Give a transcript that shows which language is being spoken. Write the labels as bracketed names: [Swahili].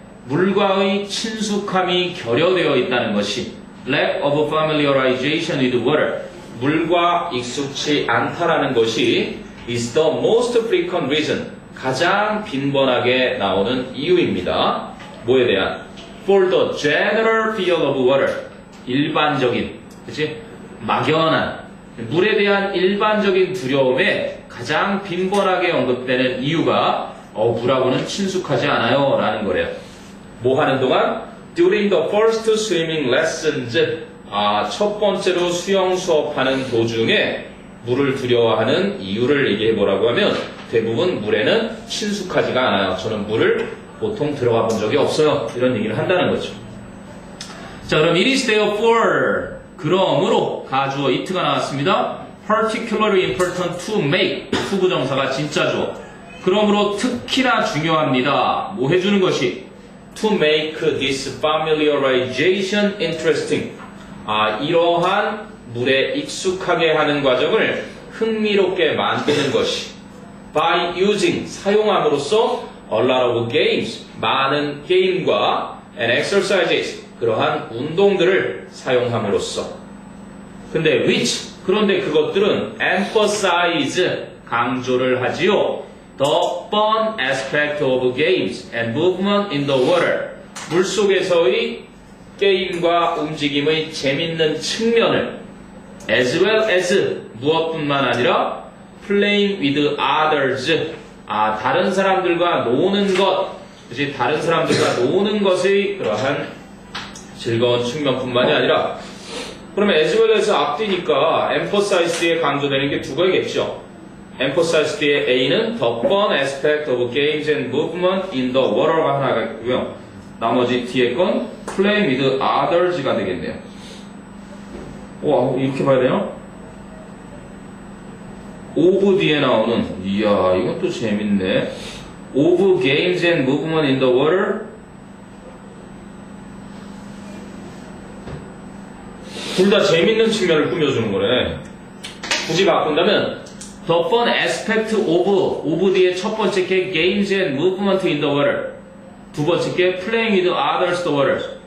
[Korean] 물과의 친숙함이 결여되어 있다는 것이 [English] lack of familiarization with water, [Korean] 물과 익숙치 않다라는 것이 [English] is the most frequent reason, [Korean] 가장 빈번하게 나오는 이유입니다. 뭐에 대한? [English] For the general fear of water, [Korean] 일반적인, 그치? 막연한, 물에 대한 일반적인 두려움에 가장 빈번하게 언급되는 이유가 물하고는 친숙하지 않아요 라는 거래요. 뭐 하는 동안? [English] During the first swimming lessons, [Korean] 첫 번째로 수영 수업하는 도중에 물을 두려워하는 이유를 얘기해 보라고 하면 대부분 물에는 친숙하지가 않아요. 저는 물을 보통 들어가 본 적이 없어요. 이런 얘기를 한다는 거죠. 자, 그럼 [English] it is therefore, [Korean] 그러므로 가주어 it가 나왔습니다. [English] particularly important to make, [Korean] 투부정사가 진짜 주어. 그러므로 특히나 중요합니다. 뭐 해주는 것이? [English] To make this familiarization interesting. [Korean] 이러한 물에 익숙하게 하는 과정을 흥미롭게 만드는 것이 [English] by using, [Korean] 사용함으로써 [English] a lot of games, [Korean] 많은 게임과 [English] and exercises, [Korean] 그러한 운동들을 사용함으로써. 근데 [English] which, [Korean] 그런데 그것들은 [English] emphasize, [Korean] 강조를 하지요. [English] The fun aspect of games and movement in the water, [Korean] 물속에서의 게임과 움직임의 재밌는 측면을 [English] as well as, [Korean] 무엇뿐만 아니라 [English] playing with others, [Korean] 다른 사람들과 노는 것, 그치? 다른 사람들과 노는 것의 그러한 즐거운 측면뿐만이 아니라, 그러면 [English] as well as [Korean] 앞뒤니까 emphasize에 강조되는 게 두 가지겠죠. [English] emphasize [Korean] 뒤에 A는 [English] the fun aspect of games and movement in the water [Korean] 가 하나가 있고요. 나머지 뒤에 건 [English] playing with others [Korean] 가 되겠네요. 와, 이렇게 봐야 돼요? of 뒤에 나오는, 이야, 이건 또 재밌네. [English] of games and movement in the water. [Korean] 둘 다 재밌는 측면을 꾸며주는 거네. 굳이 바꾼다면 [English] the fun aspect of [Korean] 뒤에 첫 번째 게 [English] games and movement in the water, [Korean] 두 번째 게 [English] playing with others the water.